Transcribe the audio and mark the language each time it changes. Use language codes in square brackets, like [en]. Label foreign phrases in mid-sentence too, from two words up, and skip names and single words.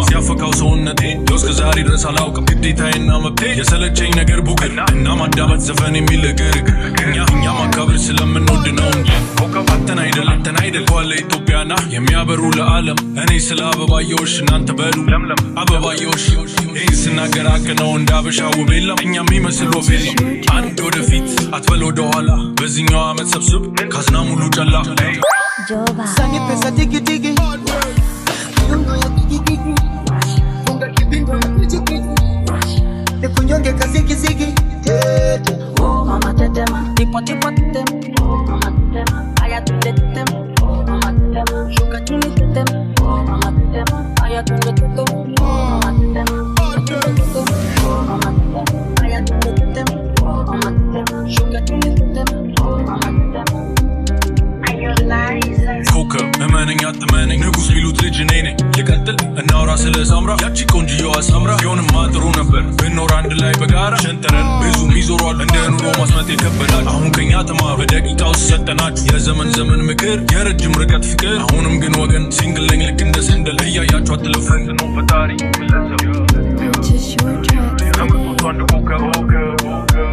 [am] ሲያፈካው ሰውነቴ እስከ ዛሬ ድረስ አላውቅም ግዴታዬና መብቴ የሰለቸኝ ነገር ቡግር እና ማዳመጥ ዘፈን የሚል ግርግር እኛ ማካበር ስለምንወድ ነው እንጂ ኮከባተን አይደል ዋለ ኢትዮጵያና የሚያበሩ ለዓለም እኔ ስለ አበባዮሽ እናንተ በሉ ለምለም አበባዮሽ ይህ ስናገር አቅነው እንዳበሻ ውብ የለም እኛ የሚመስል ወፍ የለም አንድ ወደፊት አትበል ወደኋላ በዚህኛው ዓመት ሰብስብ ካዝና ሙሉ ጨላ [sw] Sani pesa tiki tiki Yungo ya tiki tiki Funga kibingo ya tiki tiki Nikunyonge kasiki siki Oh mama tetema Tipo tipo tetema Oh mama tetema Aya tunde tetema Oh mama tetema Shuka chini tetema Oh mama tetema Aya tunde tetema Oh mama tetema Oh mama tetema Aya tunde tetema Oh mama tetema Shuka chini tetema Oh mama tetema [am] ኮከብ እመነኝ አትመነኝ ንጉስ ሊሉት ልጅ እኔ ነኝ ልቀጥል እናውራ ስለ ሳምራ ያቺ ቆንጂዮዋ ሳምራ ቢሆንማ ጥሩ ነበር ብንኖር አንድ ላይ በጋራ ሸንተረን ብዙ ይዞሯል እንደ ኑሮ ማስመጥ ይከበዳል አሁን ከኛ ተማር በደቂቃ ውስጥ ሰጠናችሁ የዘመን ምክር የረጅም ርቀት ፍቅር አሁንም ግን ወገን ሲንግል ነኝ ልክ እንደ ሰንደል እያያችሁ አትለፈን ነው ፈጣሪ ለሰው